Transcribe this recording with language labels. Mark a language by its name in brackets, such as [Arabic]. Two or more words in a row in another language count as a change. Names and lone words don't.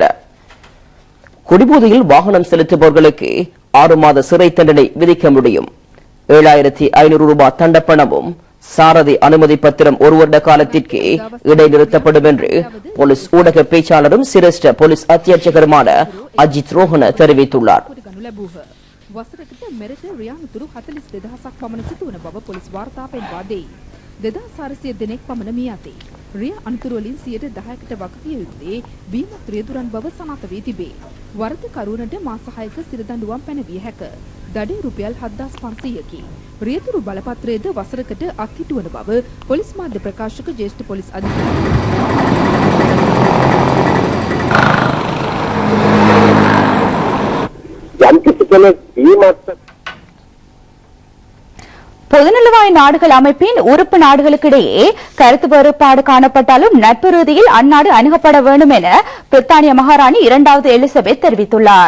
[Tamil] குடிபோதையில் வாகனம் செலுத்துபவர்களுக்கு 6 மாத சிறை தண்டனை விதிக்க முடியும். 7500 ரூபாய் தண்டப்பணமும் சாரதி அனுமதி பத்திரம் 1 வருட காலத்திற்கு இடைநிறுத்தப்படும் என்று போலீஸ் ஊடக பேச்சாளரும் சிரேஷ்ட போலீஸ் அத்தியட்சகருமான அஜித் ரோஹன தெரிவித்துள்ளார். [Sinhala] වසරකට මෙරට රියානතුරු 42000ක් පමණ සිදු වන බව පොලිස් වාර්තාවෙන් වාදෙයි. 2400 දෙනෙක් පමණ මිය ඇතේ. රිය අනතුරු වලින් 10%කට වගකිය යුත්තේ බීමත් රියදුරන් බව සනාථ වී තිබේ. වරදකරුවනට මාස 6ක සිරදඬුවම් පැනවිය හැක. දඩේ රුපියල් 7500කි. රියදුරු බලපත්‍රයේද වසරකට අත්හිටුවන බව පොලිස් මාධ්‍ය ප්‍රකාශක ජ්‍යෙෂ්ඨ පොලිස් අධිකාරී [Tamil] பொதுநலவாய நாடுகள் அமைப்பின் உறுப்பு நாடுகளுக்கிடையே கருத்து வேறுபாடு காணப்பட்டாலும் நட்பு ரீதியில் அந்நாடு அணுகப்பட வேண்டும் என பிரித்தானிய மகாராணி 2வது எலிசபெத் தெரிவித்துள்ளார்.